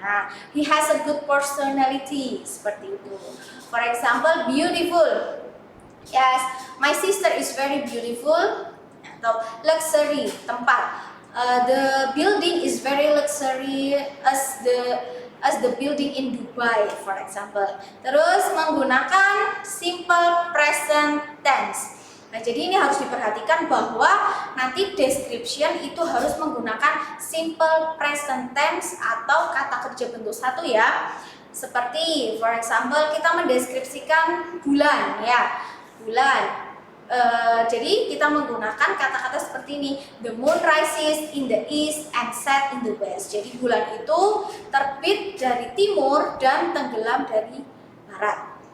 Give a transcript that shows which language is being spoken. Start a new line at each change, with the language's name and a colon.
English: Nah, he has a good personality,
Indonesian: seperti itu.
English: For example, beautiful. Yes, my sister is very beautiful.
Indonesian: Atau luxury, tempat.
English: The building is very luxury as the building in Dubai, for example.
Indonesian: Terus menggunakan simple present tense. Nah, jadi ini harus diperhatikan bahwa nanti description itu harus menggunakan simple present tense atau kata kerja bentuk satu ya. Seperti
English: for example
Indonesian: kita mendeskripsikan bulan ya. Bulan. Jadi kita menggunakan kata-kata seperti ini.
English: The moon rises in the east and set in the west.
Indonesian: Jadi bulan itu terbit dari timur dan tenggelam dari barat.